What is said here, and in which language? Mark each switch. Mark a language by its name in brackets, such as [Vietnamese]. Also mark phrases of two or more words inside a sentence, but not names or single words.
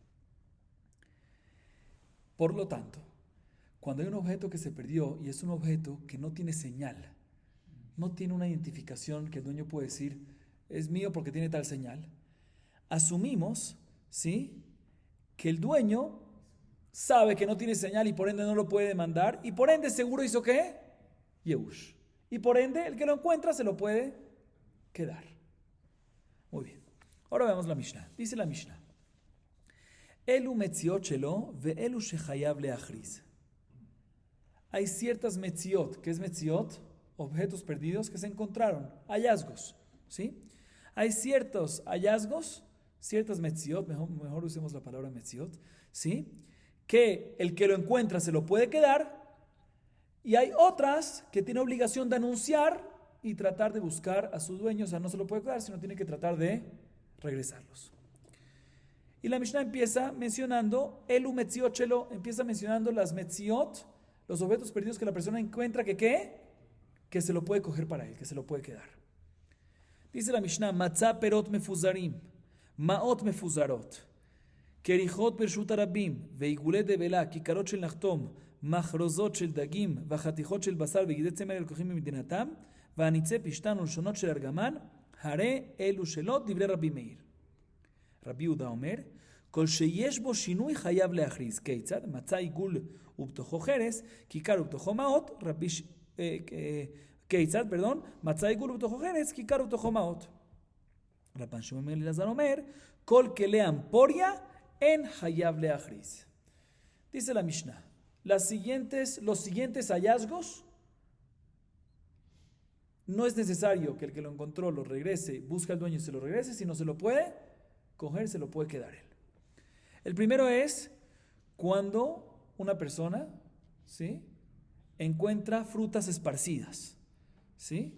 [Spanish] Por lo tanto, cuando hay un objeto que se perdió y es un objeto que no tiene señal, no tiene una identificación que el dueño puede decir, es mío porque tiene tal señal, asumimos, ¿sí?, que el dueño sabe que no tiene señal y por ende no lo puede demandar y por ende seguro hizo ¿qué? Yeush. Y por ende el que lo encuentra se lo puede quedar. Muy bien. Ahora veamos la Mishnah. Dice la Mishnah: [Hebrew] אלו מציאות שלו ואלו שחייב להכריז. [Spanish] Hay ciertas metziot. ¿Qué es metziot? Objetos perdidos que se encontraron, hallazgos, ¿sí? Hay ciertos hallazgos, ciertas metziot, mejor usemos la palabra metziot, ¿sí? Que el que lo encuentra se lo puede quedar, y hay otras que tiene obligación de anunciar y tratar de buscar a su dueño, o sea, no se lo puede quedar, sino tiene que tratar de regresarlos. Y la Mishnah empieza mencionando, [Hebrew] אלו מציאות שלו, [Spanish] empieza mencionando las metziot, los objetos perdidos que la persona encuentra que ¿qué? Que se lo puede coger para él, que se lo puede quedar. Dice la Mishnah: [Hebrew] מצא פירות מפוזרים, מעות מפוזרות, כריכות ברשות הרבים, ועיגולי דבילה, ככרות של נחתום, מחרוזות של דגים, וחתיכות של בשר, וגיזי צמר הלקוחים במדינתם, ואניצי פשתן ולשונות של ארגמן, הרי אלו שלו דברי רבי מאיר. רבי יהודה אומר, כל שיש בו שינוי חייב להכריז. כיצד? מצא עיגול ובתוכו חרס, כיכר ובתוכו מעות, כיצד, מצא עיגול ובתוכו חרס, כיכר ובתוכו מעות. רבן שמעון בן אלעזר אומר, כל כלי אמפוריה אין חייב להכריז. [Spanish] Dice la Mishnah, los siguientes hallazgos, no es necesario que el que lo encontró lo regrese, busque al dueño y se lo regrese, si no se lo puede coger, se lo puede quedar él. El primero es cuando una persona, ¿sí?, encuentra frutas esparcidas, ¿sí?